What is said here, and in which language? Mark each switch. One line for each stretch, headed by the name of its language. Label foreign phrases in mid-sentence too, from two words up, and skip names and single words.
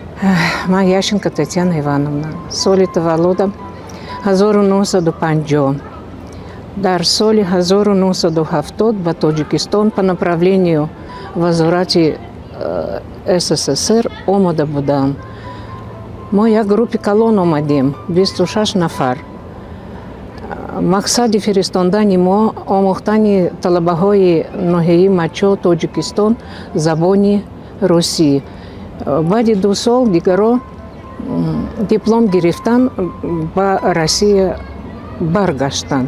Tajik: Ман Ященко Татьяна Ивановна. Соли таваллудам 1950. Дар соли 1970 ба Тоҷикистон
Russian: по направлению возврати СССР
Tajik: омада будам. Мо як группи калон омадем, 26 нафар. Мақсади фиристондани мо омӯхтани талабаҳои ноҳияи Мачо, Тоҷикистон забони русӣ. Баъди 2 сол дигаро диплом гирифтан ба Россия баргаштан.